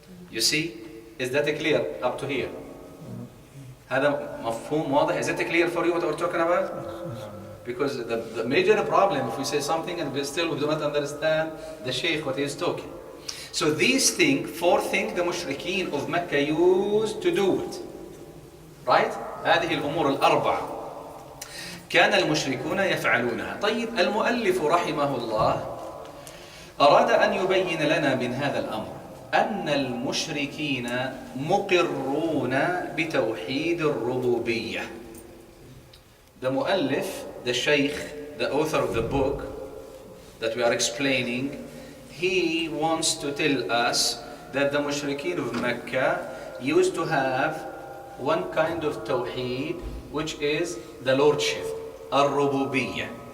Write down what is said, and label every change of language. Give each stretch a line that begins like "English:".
English: You see? Is that clear up to here?
Arabic: هذا مفهوم واضح?
English: Is it clear for you what we're talking about? Because the major problem, if we say something and we still do not understand the Shaykh what he is talking. So these things, four things the mushrikeen of Mecca used to do it. Right?
Arabic: هذه الأمور الأربعة كان المشركون يفعلونها. طيب المؤلف رحمه الله أراد أن يبين لنا من هذا الأمر أن المشركين مقرون بتوحيد الربوبية.
English: The مؤلف, the Shaykh, the author of the book that we are explaining, he wants to tell us that the mushrikeen of Mecca used to have one kind of tawheed, which is the lordship, al-rububiyyah.